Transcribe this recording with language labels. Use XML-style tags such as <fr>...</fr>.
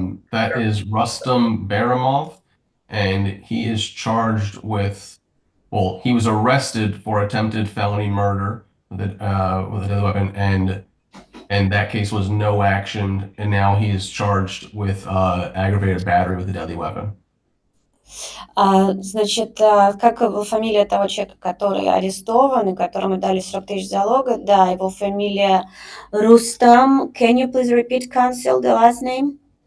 <en>That is Rustam Baramov, and he is charged with, well, he was arrested for attempted felony murder with a deadly weapon, and that case was no action, and now he is charged with aggravated battery with a deadly weapon.</en> <ru>Значит, как фамилия того человека, который арестован и которому дали 40 тысяч залога? Да, его фамилия Рустам.</ru> <en>Can you please repeat, counsel, the last name?</en>